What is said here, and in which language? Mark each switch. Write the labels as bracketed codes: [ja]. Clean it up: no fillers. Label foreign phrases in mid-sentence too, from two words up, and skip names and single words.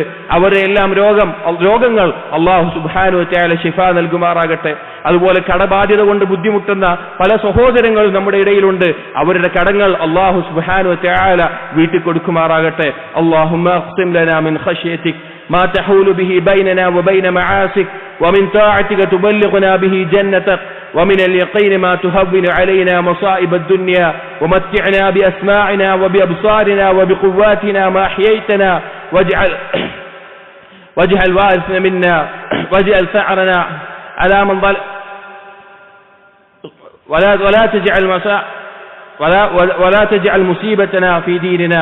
[ml] അവരുടെ എല്ലാം രോഗങ്ങൾ [ar] الله سبحانه وتعالى [ml] ശിഫ നൽകുമാറാകട്ടെ. അതുപോലെ കടബാധ്യത കൊണ്ട് ബുദ്ധിമുട്ടുന്ന പല സഹോദരങ്ങളും നമ്മുടെ ഇടയിലുണ്ട്. അവരുടെ കടങ്ങൾ [ar] الله سبحانه وتعالى [ml] വീട്ടിൽ കൊടുക്കുമാറാകട്ടെ. [ar] اللهم اقسم لنا من خشيتك ما تحول به بيننا وبين معاصيك ومن طاعتك تبلغنا به جنتك ومن اليقين ما تهون علينا مصائب الدنيا ومتعنا بأسماعنا وبأبصارنا وبقواتنا ما أحييتنا واجعل وارثنا منا واجعل ثأرنا على من ظلم ولا تجعل مصيبتنا في ديننا.